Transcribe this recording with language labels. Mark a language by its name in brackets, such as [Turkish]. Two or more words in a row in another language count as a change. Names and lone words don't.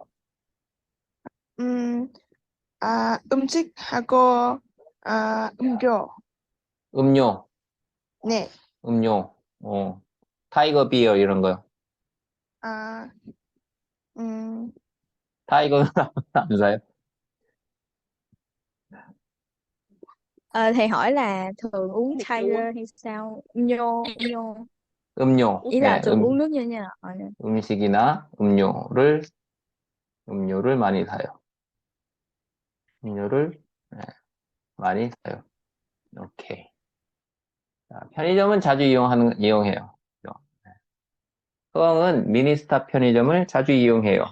[Korean] 음, 음식하고 음료. 음료, 네. 음료, 타이거 비어 이런 거요. 아, 음, 타이거는 안 사요? [Vietnamese] Ờ, thầy hỏi là thường uống Tiger hay sao? Nhô. [Korean] 음료, [Vietnamese] Ý là [Korean] 예, [Vietnamese] thường uống nước như thế nào? [Korean] 음식이나 음료를 많이 사요. 음료를 예, 많이 사요. 오케이. 자, 편의점은 자주 이용해요. 서강은 미니스탑 편의점을 자주 이용해요.